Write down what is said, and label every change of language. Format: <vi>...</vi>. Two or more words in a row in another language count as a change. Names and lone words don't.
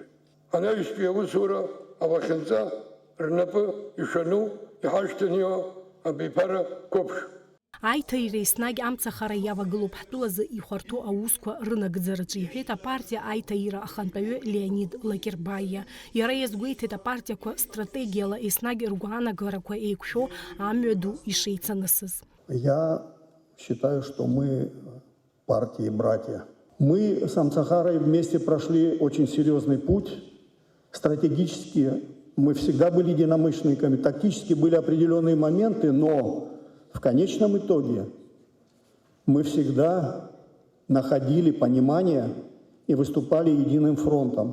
<ab>Анаҩстәи аусура алахьынҵа рнапы ишану иҳашьҭанио абиԥара қәыԥш. Аиҭаира еснагь амцахара иавагылоуп ҳтәылазы ихәарҭоу аусқәа рынагӡараҿы, иҳәеит апартиа аиҭаира ахантәаҩы Леонид Лакербаиа. Иара иазгәеиҭеит апартиақәа стратегиала еснагь ргәаанагарақәа еиқәшәо амҩа ду ишеицанысыз.</ab> <ru>Я считаю, что мы партии-братья. Мы с Амцахарой вместе прошли очень серьезный путь. Стратегически мы всегда были единомышленниками, тактически были определенные моменты, но в конечном итоге мы всегда находили понимание и выступали единым фронтом.</ru>